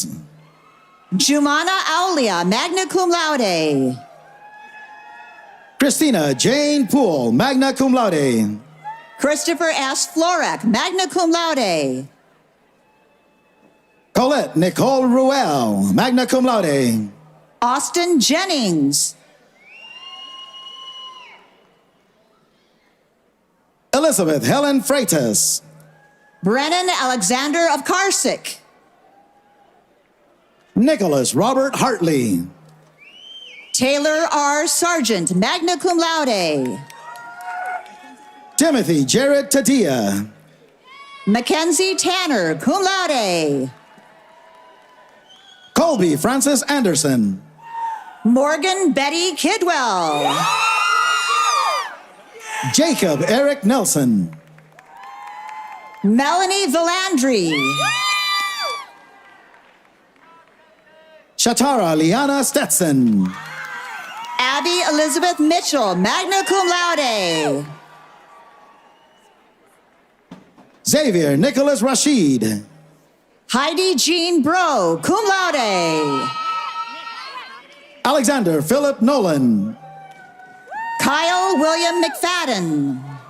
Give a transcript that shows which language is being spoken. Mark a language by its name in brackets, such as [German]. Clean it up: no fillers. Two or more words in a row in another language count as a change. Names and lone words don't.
[English] Jumana Aulia, [Latin] magna cum laude. [English] Christina Jane Poole, [Latin] magna cum laude. [English] Christopher S. Florek, [Latin] magna cum laude. [English] Colette Nicole Ruel, [Latin] magna cum laude. [English] Austin Jennings. Elizabeth Helen Freitas. Brennan Alexander of Carsick. Nicholas Robert Hartley. Taylor R. Sargent, [Latin] magna cum laude. [English] Timothy Jared Tatia. Mackenzie Tanner, [Latin] cum laude. [English] Colby Francis Anderson. Morgan Betty Kidwell. Jacob Eric Nelson. Melanie Villandry. Shatara Liana Stetson. Abby Elizabeth Mitchell, [Latin] magna cum laude. [English] Xavier Nicholas Rashid. Heidi Jean Bro, [Latin] cum laude. [English] Alexander Philip Nolan. Kyle William McFadden.